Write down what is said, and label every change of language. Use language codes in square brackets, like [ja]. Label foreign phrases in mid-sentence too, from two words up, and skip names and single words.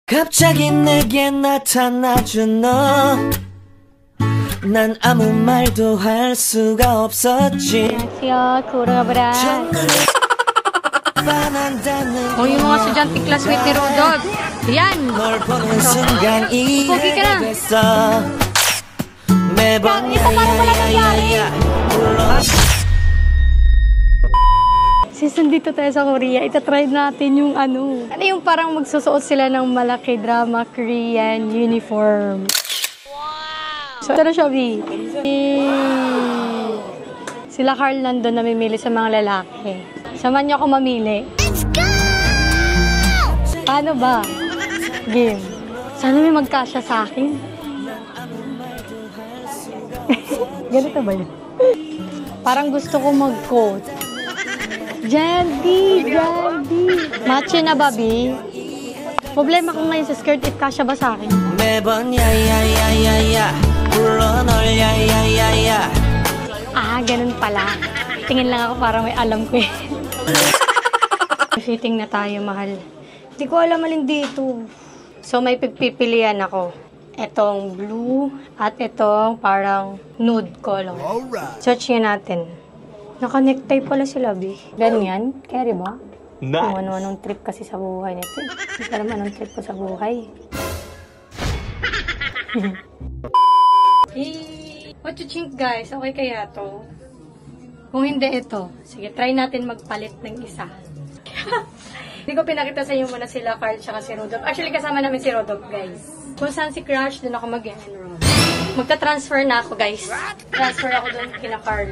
[ko] 갑자기 내게 나타나준 너 난 아무 말도 할 수가 없었지. 안녕하세요, Kurabra. [tl] O yung mga estudyante classmate ni Rodolph. Yan. [ko] 널 보는 순간 이해가 됐어. 매번 야야야야야 불러. [tl] Since nandito tayo sa Korea, itatry natin yung ano. Ano yung parang magsusuot sila ng malaki [en] drama Korean uniform. [tl] So, ito na siya, B. Sila Carl nandun namimili sa mga lalaki. Samahan niyo ako mamili. Let's go! Paano ba? Game. Sana may magkasya sa akin. Ganito ba yun? Parang gusto ko mag-coat. Jandy! Matcha na ba, B? Problema ko ngayon sa [en] skirt if [tl] kasya ba sa akin. [ko] 매번 야야야야야 불러 널 야야야야. [tl] Ah, ganun pala. Tingin lang ako para may alam ko eh. Fitting na tayo, mahal. Hindi ko alam alin dito. So, may pipilian ako. Itong blue at itong parang [en] nude color. [tl] Search nyo natin. Naka-necktie pala sila, B. Ganyan? Carry ba? Nice. Kung ano-anong trip kasi sa buhay nito. Hindi ko alam anong trip ko sa buhay. [en] Hey, what you think, guys? [tl] Okay kaya to? Kung hindi ito, sige, try natin magpalit ng isa. Hindi ko pinakita sa inyo muna sila Carl tsaka si Rodolph. Actually, kasama namin si Rodolph, guys. Kung saan si Crush, doon ako mag-enroll. Magta-transfer na ako, guys. Transfer ako doon kina Carl.